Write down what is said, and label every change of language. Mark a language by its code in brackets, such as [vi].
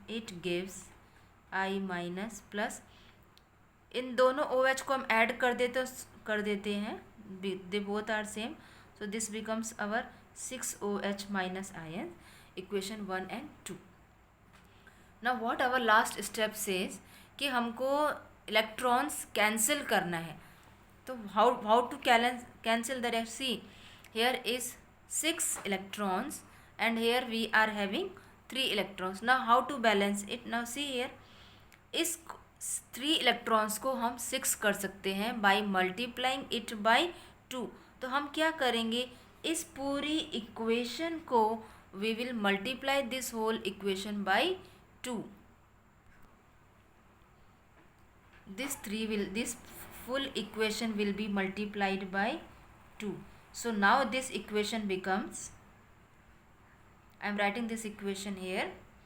[en] It gives I minus plus [hi] इन दोनों OH को हम ऐड कर देते हैं. [en] they both are same, so this becomes our 6OH minus ion, equation 1 and 2. Now what our last step says [hi] कि हमको electrons cancel करना है. [en] तो how to cancel the reaction? See, here is 6 electrons and here we are having 3 electrons. Now how to balance it? Now see here, [hi] इस 3 electrons को हम 6 कर सकते हैं [en] by multiplying it by 2. [hi] तो हम क्या करेंगे? इस पूरी इक्वेशन को [en] We will multiply this whole equation by 2. This full equation will be multiplied by 2. So now this equation becomes, I am writing this equation here.